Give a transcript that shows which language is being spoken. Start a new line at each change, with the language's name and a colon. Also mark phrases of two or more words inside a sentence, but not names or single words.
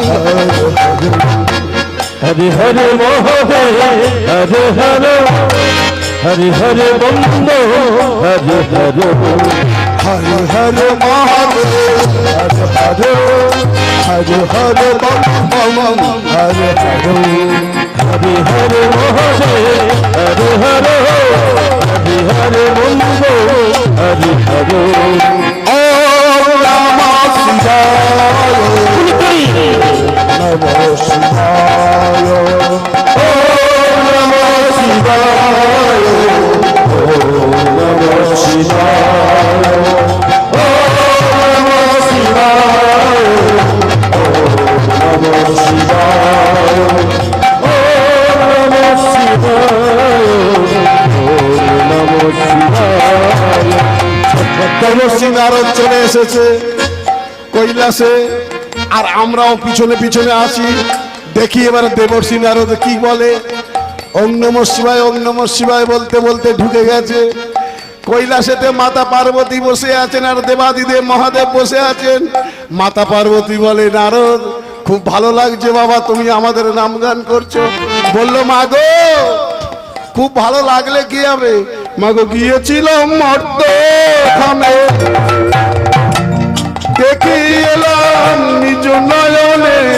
Sanskrit: হরে হরে মহাদেব, হরে হরে হরে হরে বন্দো, হরে হরে হর হর মহাদেব, হর হর হর বম বম, হর হর হরে হরে মহাদেব, হরে হরে হরে হরে বন্দো, হরে হরে ওম নমঃ শিবায়, নমঃ শিবায়, ওম নমঃ শিবায়, ওম নমঃ শিবায়, ওম নমঃ শিবায়, ওম নমঃ শিবায়, ওম নমঃ শিবায়, ওম নমঃ শিবায়।
Bangla: দেবশ্রী নারদ চলে এসেছে কৈলাসে, আর আমরাও পিছনে পিছনে আছি। দেখি এবার দেবশ্রী নারদ কি বলে।
Sanskrit: ওং নমঃ শিবায়, ওং নমঃ শিবায়
Bangla: বলতে বলতে ঢুকে গেছে কৈলাসেতে। মাতা পার্বতী বসে আছেন আর দেবাদিদেব মহাদেব বসে আছেন। মাতা পার্বতী বলে, নারদ খুব ভালো লাগছে বাবা, তুমি আমাদের নামগান করছো। বললো, মাগো খুব ভালো লাগলে কি হবে, মাগো গিয়েছিলাম মর্তখানে, দেখি এলাম নিজ নয়নে,